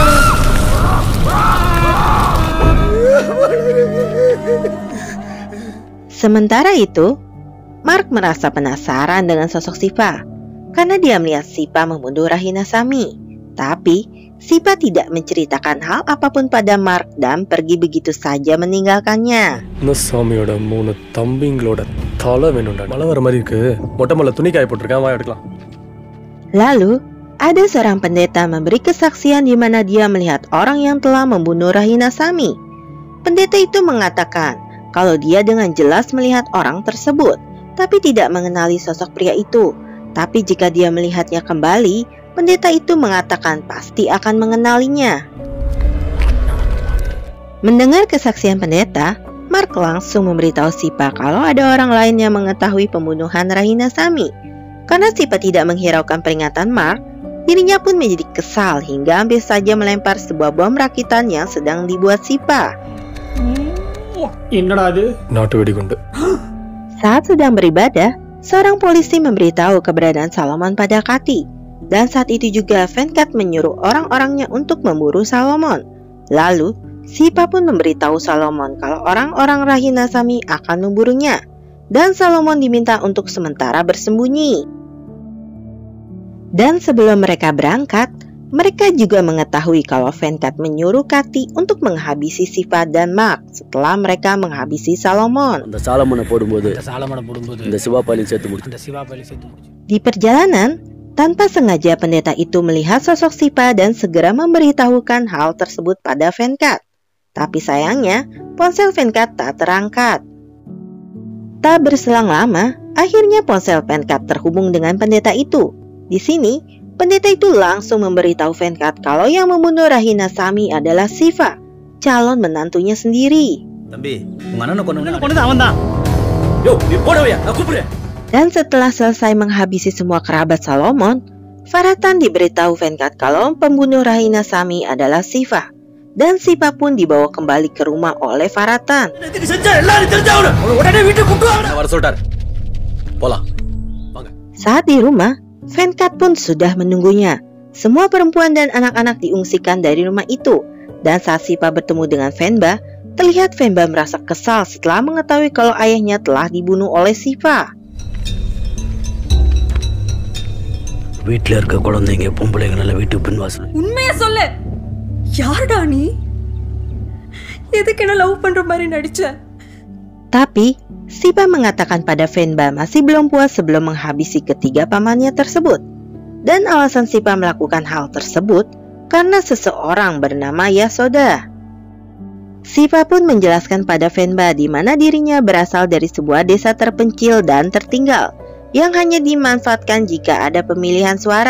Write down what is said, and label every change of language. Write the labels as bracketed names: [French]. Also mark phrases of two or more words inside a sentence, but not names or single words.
[Indonesian] Sementara itu, Mark merasa penasaran dengan sosok Siva, karena dia melihat Siva membunuh Rahinasami. Tapi, Sipa tidak menceritakan hal apapun pada Mark dan pergi begitu saja meninggalkannya. [Tamil] இன்னும் சாமியோட 3 தம்பிங்களோட தலை வேணும்டா. மழை வர மாதிரி இருக்கு. மொட்டை மலை துணி காய போட்டிருக்கேன், வா எடுக்கலாம். [Indonesian] Lalu, ada seorang pendeta memberi kesaksian di mana dia melihat orang yang telah membunuh Rahina Sami. Pendeta itu mengatakan kalau dia dengan jelas melihat orang tersebut, tapi tidak mengenali sosok pria itu. Tapi jika dia melihatnya kembali, pendeta itu mengatakan pasti akan mengenalinya. Mendengar kesaksian pendeta, Mark langsung memberitahu Sipa kalau ada orang lain yang mengetahui pembunuhan Rahina Sami. Karena Sipa tidak menghiraukan peringatan Mark, dirinya pun menjadi kesal hingga hampir saja melempar sebuah bom rakitan yang sedang dibuat Sipa. [Tamil] என்னடா அது? நாட்டு வெடிகுண்டு. [Indonesian] Saat sedang beribadah, seorang polisi memberitahu keberadaan Salomon pada Kati. Dan saat itu juga Venkat menyuruh orang-orangnya untuk memburu Salomon. Lalu, Sipa pun memberitahu Salomon kalau orang-orang Rahina Sami akan memburunya. Dan Salomon diminta untuk sementara bersembunyi. Dan sebelum mereka berangkat, mereka juga mengetahui kalau Venkat menyuruh Kati untuk menghabisi Sipa dan Mark setelah mereka menghabisi Salomon. [Tamil] அந்த சாலமனை போடும்போது இந்த சிவா பையலையும் சேர்த்து முடிச்சு. [Indonesian] Di perjalanan, tanpa sengaja pendeta itu melihat sosok Sipa dan segera memberitahukan hal tersebut pada Venkat. Tapi sayangnya, ponsel Venkat tak terangkat. Tak berselang lama, akhirnya ponsel Venkat terhubung dengan pendeta itu. Di sini, pendeta itu langsung memberitahu Venkat kalau yang membunuh Rahina Sami adalah Siva, calon menantunya sendiri. [Tamil] தம்பி, உங்க அண்ணனை கொன்னது அவன்தான். யோ, நீ போடவையா, நான் கூப்பிடுறேன். [Indonesian] Dan setelah selesai menghabisi semua kerabat Salomon, Faratan diberitahu Venkat kalau pembunuh Rahina Sami adalah Siva. Dan Sipa pun dibawa kembali ke rumah oleh Faratan. Saat di rumah, Venkat pun sudah menunggunya. Semua perempuan dan anak-anak diungsikan dari rumah itu. Dan saat Sipa bertemu dengan Venba, terlihat Venba merasa kesal setelah mengetahui kalau ayahnya telah dibunuh oleh Siva. [Tamil] வீட்ல இருக்க குழந்தைங்க பொம்பளைங்கள வீட்டுக்கு பின் வாசல். உண்மையா சொல்லு, யாருடா நீ? எதுக்கு என்ன லவ் பண்ற மாதிரி நடிச்ச? [Indonesian] Tapi Sipa mengatakan pada Venba masih belum puas sebelum menghabisi ketiga pamannya tersebut. Dan alasan Sipa melakukan hal tersebut karena seseorang bernama Yasoda. Sipa pun menjelaskan pada Venba di mana dirinya berasal dari sebuah desa terpencil dan tertinggal yang hanya dimanfaatkan jika ada pemilihan suara.